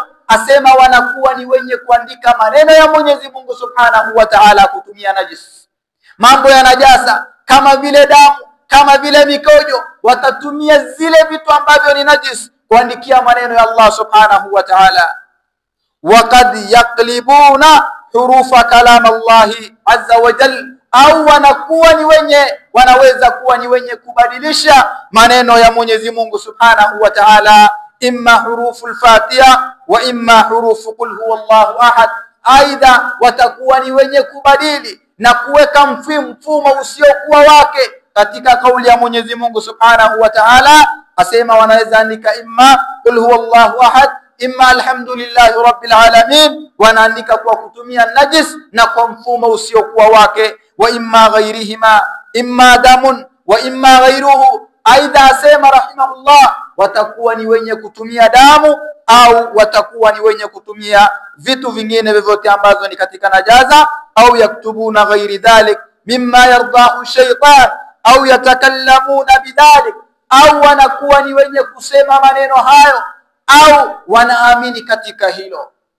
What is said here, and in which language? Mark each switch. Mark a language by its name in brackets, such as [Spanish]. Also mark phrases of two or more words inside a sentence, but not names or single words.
[Swahili] Asema wanakuwa ni wenye kuandika maneno ya Mwenyezi Mungu [Arabic] سبحانه وتعالى [Swahili] kutumia najis, mambo ya najasa kama vile damu, kama vile mikojo, watatumia zile vitu ambavyo ni najis kuandikia maneno ya Allah [Arabic] سبحانه وتعالى. وقد يقلبون حروف كلام الله عز وجل, [Swahili] au wanakuwa ni wenye, wanaweza kuwa ni wenye kubadilisha maneno ya Mwenyezi Mungu [Arabic] سبحانه وتعالى, إما حروف الفاتحة وإما حروف قل هو الله أحد. [Swahili] Aidha watakuwa ni wenye kubadili na kuweka mfumo usiokuwa wake katika kauli ya Mwenyezi Mungu [Arabic] سبحانه وتعالى. [Swahili] Asema wanaweza andika [Arabic] إما قل هو الله أحد إما الحمد لله رب العالمين, [Swahili] wanaandika kwa kutumia najis na kwa mfumo usiokuwa wake, [Arabic] وإما غيرهما إما دم وإما غيره. [Swahili] Aidha asema rahimahullah, watakuwa ni wenye kutumia damu au watakuwa ni wenye kutumia vitu vingine vyovyote ambazo ni katika najaza, au [Arabic] يكتبون غير ذلك مما يرضاه الشيطان [Swahili] au [Arabic] يتكلمون بذلك, [Swahili] au wanakuwa ni wenye kusema maneno hayo au wanaamini katika hilo.